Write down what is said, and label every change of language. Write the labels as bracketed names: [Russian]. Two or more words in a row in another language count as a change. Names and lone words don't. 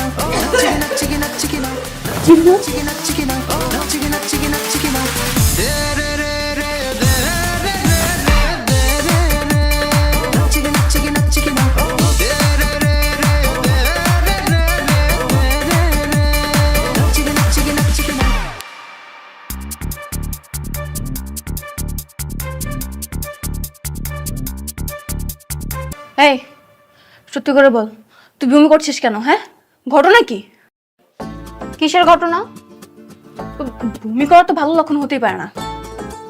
[Bangla] నచ్చిగి నచ్చిగి నచ్చికిన నచ్చిగి నచ్చికిన నచ్చిగి నచ్చిగి నచ్చికిన రే రే రే రే రే రే రే రే రే నచ్చిగి నచ్చిగి నచ్చికిన రే రే రే రే రే రే రే నచ్చిగి నచ్చిగి నచ్చికిన এই সত্যি করে বল, তুই বমি করছিস কেন? হ্যাঁ, ঘটনা কি? কিসের ঘটনা? বমি করা তো ভালো লক্ষণ হতেই পারে না।